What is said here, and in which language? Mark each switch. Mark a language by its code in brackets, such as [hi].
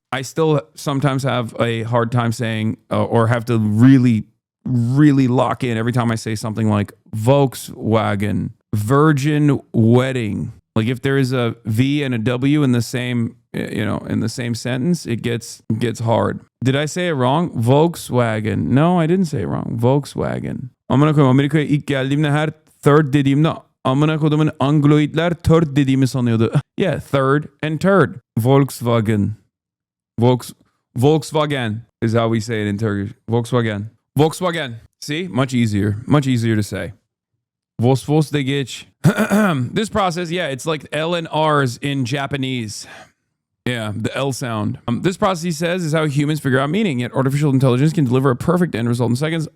[en] I still sometimes have a hard time saying or have to really, really lock in every time I say something like Volkswagen, virgin wedding. Like if there is a V and a W in the same, in the same sentence, it gets hard. Did I say it wrong? Volkswagen. No, I didn't say it wrong. Volkswagen. [tr] Amına koyayım, Amerika'ya ilk geldiğimde her third dediğimde amına koyduğumun Angloidler third dediğimi sanıyordu. [en] Yeah, third and turd. Volkswagen. Volkswagen is how we say it in Turkish. Volkswagen. Volkswagen. See? Much easier. Much easier to say. Vos de geç. This process, yeah, it's like L and R's in Japanese. Yeah, the L sound. This process, he says, is how humans figure out meaning, yet artificial intelligence can deliver a perfect end result in seconds.